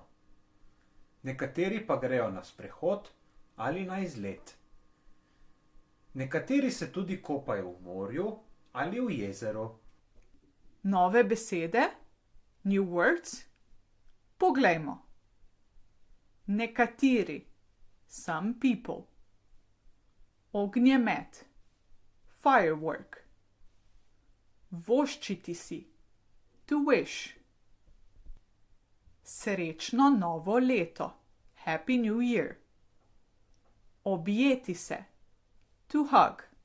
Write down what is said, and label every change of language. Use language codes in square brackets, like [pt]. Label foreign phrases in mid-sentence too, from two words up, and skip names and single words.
[sl] Nekateri pa grejo na sprehod ali na izlet. Nekateri se tudi kopajo v morju ali v jezeru. Nove besede? [en] New words? [sl] Poglejmo. Nekateri, [en] some people. [sl] Ognjemet, firework. Voščiti si, [en] to wish. [sl] Srečno novo leto, [en] Happy New Year. [sl] Objeti se, [en] to hug.